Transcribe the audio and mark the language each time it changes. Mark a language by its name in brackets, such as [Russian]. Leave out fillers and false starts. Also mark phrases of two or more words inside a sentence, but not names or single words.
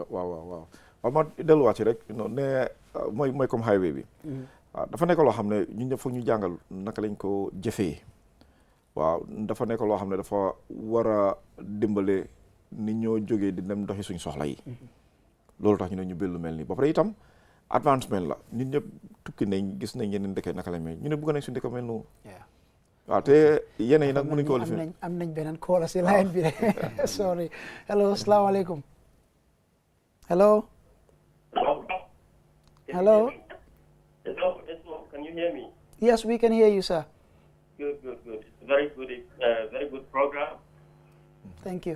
[Wolof] waaw ma delluwaat ci rek ne mooy comme highway bi waaw dafa nekk loo xam ne ñun ñëpp foog ñu jàngal naka lañ ko jëfee waaw dafa nekk loo xam ne dafa war a dimbale ni ñoo jógee di dem doxi suñ soxla yi loolu tax ñu ne ñu bël lu mel nii ba pare itam advancement la ñun ñëpp tukki nañ gis nañ yeneen dëkk naka la mel ñu ne bëgg nañ suñu dëkk mel noonu waaw te yeneen yi nag mënuñ ko lifin am nañ beneen call si line bi de [English] sorry hello [Wolof] asalaamaaleykum [English] hello hello can you hear me? Yes, we can hear you, sir. Good. It's very good program. Thank you.